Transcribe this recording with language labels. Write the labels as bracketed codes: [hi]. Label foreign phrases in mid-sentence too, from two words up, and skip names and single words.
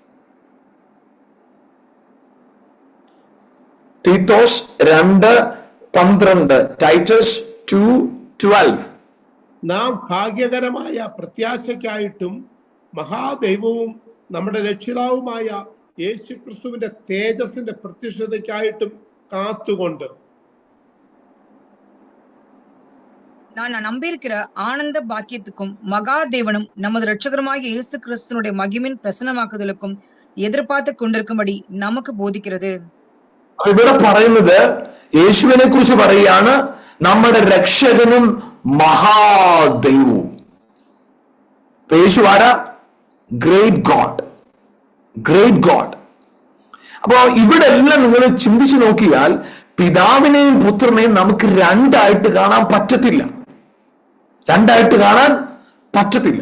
[ml] തീത്തോസ് 2:12, ടൈറ്റസ് 2:12. നാം ഭാഗ്യകരമായ പ്രത്യാശയ്ക്കായിട്ടും മഹാദൈവവും നമ്മുടെ രക്ഷിതാവുമായ യേശുക്രിസ്തുവിന്റെ തേജസ്സിന്റെ പ്രത്യക്ഷതയ്ക്കായിട്ടും കാത്തുകൊണ്ട്. [ta] நான் நம்பியிருக்கிற ஆனந்த பாக்கியத்துக்கும் மகாதேவனும் நமது இரட்சகருமாகிய இயேசு கிறிஸ்துனுடைய மகிமின் பிரசன்னமாக்குதலுக்கும் எதிர்பார்த்து கொண்டிருக்கும்படி நமக்கு போதிக்கிறது. [ml] ഇവിടെ പറയുന്നത് യേശുവിനെ കുറിച്ച് പറയുകയാണ്. നമ്മുടെ രക്ഷകനും മഹാദൈവവും. യേശു ആരാ? [en] Great God, Great God. [ml] അപ്പോ ഇവിടെ എല്ലാം നിങ്ങൾ ചിന്തിച്ചു നോക്കിയാൽ പിതാവിനെയും പുത്രനെയും നമുക്ക് രണ്ടായിട്ട് കാണാൻ പറ്റത്തില്ല, രണ്ടായിട്ട് കാണാൻ പറ്റത്തില്ല.